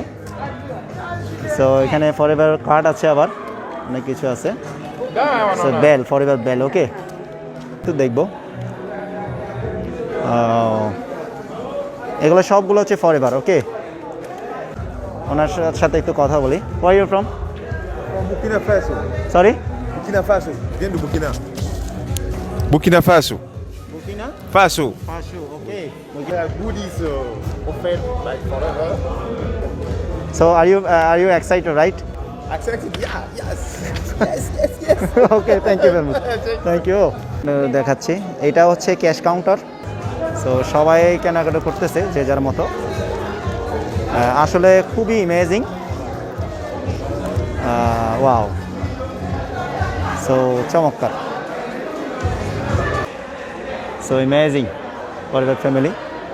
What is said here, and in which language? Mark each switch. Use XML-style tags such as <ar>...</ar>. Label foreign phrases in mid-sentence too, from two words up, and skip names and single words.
<bn>সো এখানে</bn> <en>Forever card</en> <bn>আছে, আবার অনেক কিছু আছে।</bn> <en>so bell, Forever bell. Okay, একটু দেখবো।</en> <bn>এগুলো সবগুলো হচ্ছে ফরএভার। ওকে, ওনার সাথে একটু কথা বলি।</bn> <en>where you from?</en> <bn>Burkina Faso. সরি,</bn> <fr>Burkina Faso. Viens de Burkina. Burkina Faso.</fr> <bn>বুকিনা Faso. ফাসু। ওকে,</bn> <en>Goodies offered like forever. so are you excited, right? Accepted. Yeah. Yes. Yes.</en> <bn>ওকে,</bn> <en>thank you very much, thank you.</en> <bn>দেখাচ্ছি, এটা হচ্ছে ক্যাশ কাউন্টার। সো সবাই কেনাকাটা করতেছে যে যার মতো। আসলে খুবই অ্যামেজিং।</bn> <en>wow, so চমৎকার, so amazing Forever family।</en>